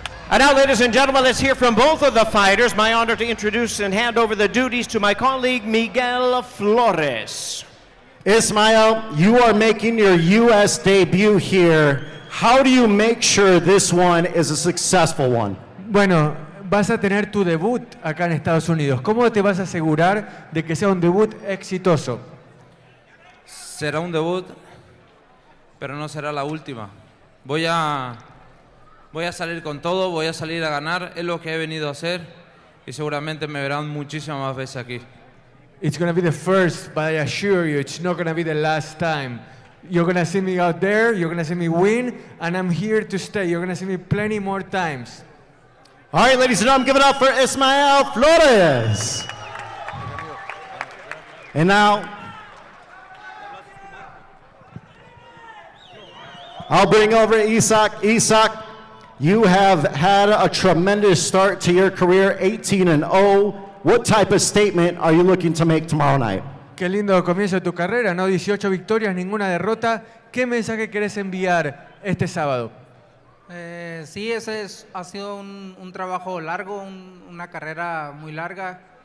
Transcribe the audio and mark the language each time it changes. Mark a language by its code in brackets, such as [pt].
[en] And now, ladies and gentlemen, let's hear from both of the fighters. My honor to introduce and hand over the duties to my colleague, Miguel Flores. Ismael, you are making your U.S. debut here How do you make sure this one is a successful one? [es] Bueno, vas a tener tu debut acá en Estados Unidos. ¿Cómo te vas a asegurar de que sea un debut exitoso? Será un debut, pero no será la última. Voy a salir con todo, voy a salir a ganar, es lo que he venido a hacer y seguramente me verán muchísimas más veces aquí. [en] It's going to be the first, but I assure you, it's not going to be the last time. You're going to see me out there, you're going to see me win, and I'm here to stay. You're going to see me plenty more times. All right, ladies and gentlemen, give it up for Ismael Flores. And now, I'll bring over Isak. Isak, you have had a tremendous start to your career, 18-0. What type of statement are you looking to make tomorrow night? [es] Qué lindo comienzo de tu carrera, ¿no? 18 victorias, ninguna derrota. ¿Qué mensaje querés enviar este sábado? Sí, ha sido un trabajo largo, una carrera muy larga.